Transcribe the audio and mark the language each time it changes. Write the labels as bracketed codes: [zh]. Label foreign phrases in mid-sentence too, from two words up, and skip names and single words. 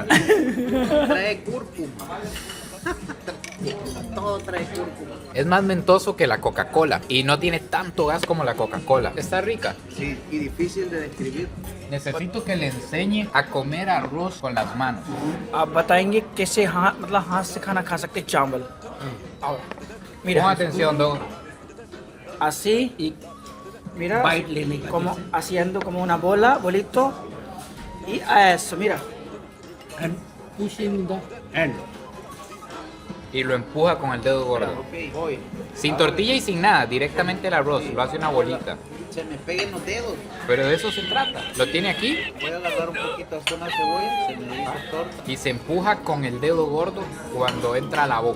[es] Trae cúrcuma. Todo trae cúrcuma. Es más mentoso que la Coca-Cola y no tiene tanto gas como la Coca-Cola. Está rica. Sí, y difícil de describir. Necesito que le enseñe a comer arroz con las manos. [hi] आप बताएंगे कैसे मतलब हाथ से खाना खा सकते चावल ahora [es] Pon mira atención, Doc. así y mira [hi] Bite लेने का [es] como haciendo como una bola bolito y a eso mira [en] and pushing the end. [es] Y lo empuja con el dedo gordo. Ok, voy. Sin tortilla y sin nada, directamente el arroz. Lo hace una bolita. Se me peguen los dedos. Pero de eso se trata. Lo tiene aquí Voy a agarrar un poquito de una cebolla, se me hizo torta. y se empuja con el dedo gordo cuando entra a la boca.